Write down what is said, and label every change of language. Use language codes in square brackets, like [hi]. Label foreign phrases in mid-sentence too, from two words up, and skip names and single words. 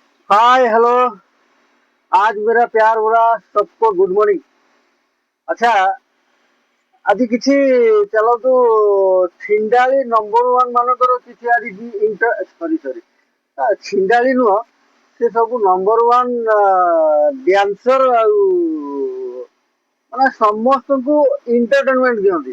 [en] Hi hello. [hi] आज मेरा प्यार भरा सबको [en] good morning. [hi] अच्छा, [or] ଆଜି କିଛି ଚାଲନ୍ତୁ ଛିଣ୍ଡାଳି ନମ୍ବର 1 ମାନଙ୍କର କିଛି ଆଜି ସରି ଛିଣ୍ଡାଳି ନୁହଁ, ସେ ସବୁ ନମ୍ବର 1 ଡ୍ୟାନ୍ସର ଆଉ ମାନେ ସମସ୍ତଙ୍କୁ ଏଣ୍ଟରଟେନମେଣ୍ଟ ଦିଅନ୍ତି।